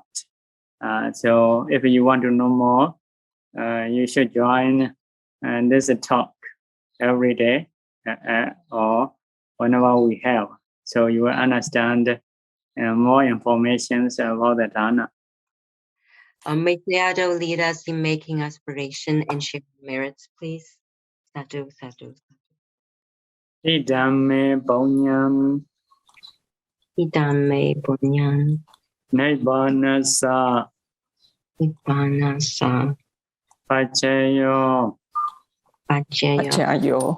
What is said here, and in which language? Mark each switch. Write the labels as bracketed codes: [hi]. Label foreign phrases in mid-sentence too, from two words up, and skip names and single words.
[en] So if you want to know more, you should join this talk every day or whenever we have. So you will understand more information about the dana. May Sayadaw lead us in making aspiration and share merits, please. [pi] Sadhu, sadhu. Idame Bonyam Idame bunyan, Nibbanasa Nibbanasa, Pachayo Pachayo,